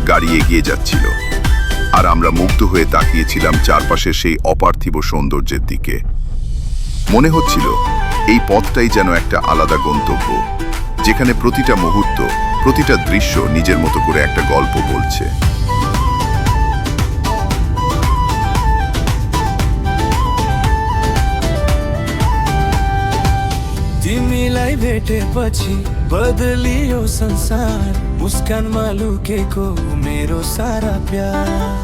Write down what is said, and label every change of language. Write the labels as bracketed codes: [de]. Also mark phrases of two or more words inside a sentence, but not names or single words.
[bn] এগিয়ে যাচ্ছিল, আর আমরা মুগ্ধ হয়ে তাকিয়েছিলাম চারপাশের সেই অপার্থিব সৌন্দর্যের দিকে। মনে হচ্ছিল এই পথটাই যেন একটা আলাদা গন্তব্য, যেখানে প্রতিটা মুহূর্ত, প্রতিটা দৃশ্য নিজের মতো করে একটা গল্প বলছে। [ne] तिमीलाई भेटेपछि बदलियो संसार, मुस्कान मालुकेको मेरो सारा प्यार।